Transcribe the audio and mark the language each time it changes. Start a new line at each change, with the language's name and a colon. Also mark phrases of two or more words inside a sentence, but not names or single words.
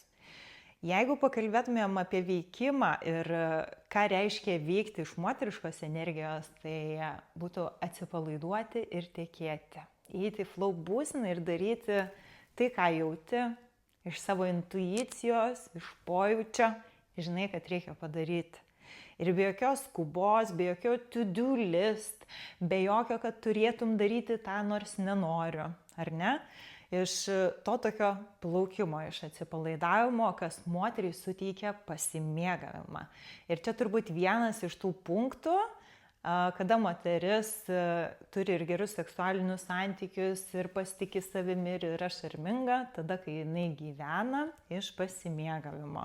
Lithuanian: Jeigu pakalbėtumėm apie veikimą ir ką reiškia veikti iš moteriškos energijos, tai būtų atsipalaiduoti ir tekėti. Įeiti į flow būseną ir daryti tai, ką jauti, iš savo intuicijos, iš pojūčio, žinai, kad reikia padaryti. Ir be jokios skubos, be jokio
English: to-do list,
Lithuanian: be jokio, kad turėtum daryti tą, nors nenoriu, ar ne? Iš to tokio plaukimo, iš atsipalaidavimo, kas moteriai suteikia pasimėgavimą. Ir čia turbūt vienas iš tų punktų, kada moteris turi ir gerus seksualinius santykius, ir pasitiki savimi, ir yra šarminga, tada, kai jinai gyvena iš pasimėgavimo.